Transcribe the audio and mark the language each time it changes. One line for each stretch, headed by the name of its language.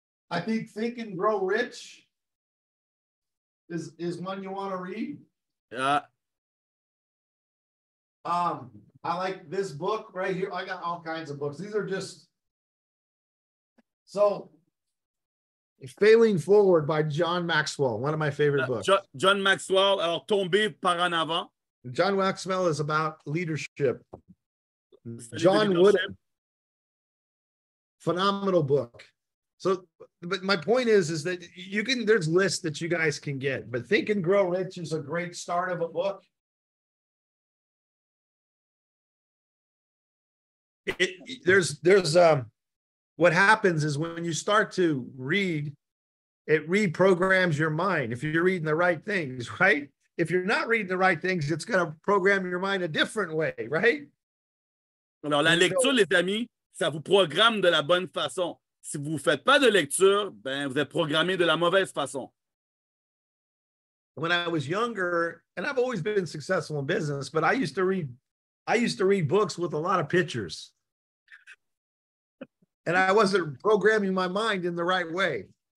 English: I think and Grow Rich is one you want to read. Yeah. I like this book right here. I got all kinds of books. These are just so Failing Forward by John Maxwell, one of my favorite books.
French: John Maxwell, alors Tomber par en avant.
English: John Maxwell is about leadership. John Wooden, phenomenal book. So, but my point is that there's lists that you guys can get, but Think and Grow Rich is a great start of a book. There's what happens is when you start to read, it reprograms your mind. If you're reading the right things, right? If you're not reading the right things, it's going to program your mind a different way, right?
French: Alors, la lecture, les amis, ça vous programme de la bonne façon. Si vous ne faites pas de lecture, ben, vous êtes programmé de la mauvaise façon.
English: When I was younger, and I've always been successful in business, but I used to read books with a lot of pictures. And I wasn't programming my mind in the right way.